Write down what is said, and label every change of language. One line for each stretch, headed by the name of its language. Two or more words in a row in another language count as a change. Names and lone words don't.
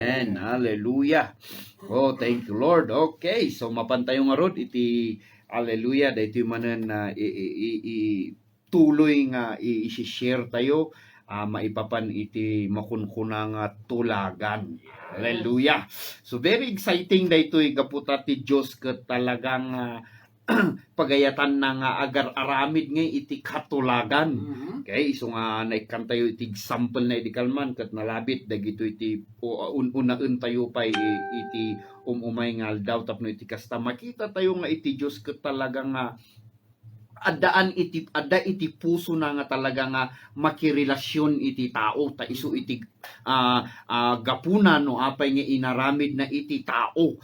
English: And hallelujah. Oh, thank you Lord.
Iloko: Okay, so mapantay nga rod iti hallelujah daytoy manen na tuloy nga i-share tayo maipapan iti makunkuna nga tulagan. Hallelujah. So very exciting daytoy gaputa ti Dios ket talagang pagayatan na nga agar aramid nga iti katulagan. Okay, so nga naikan tayo iti example na iti kalman kat nalabit dagito iti unaen tayo pa iti umay nga aldaw tapno iti kasta makita tayo nga iti Dios ket talaga nga adda iti puso na nga talaga nga makirelasyon iti tao ta isu iti gapuna no apay nga inaramid na iti tao.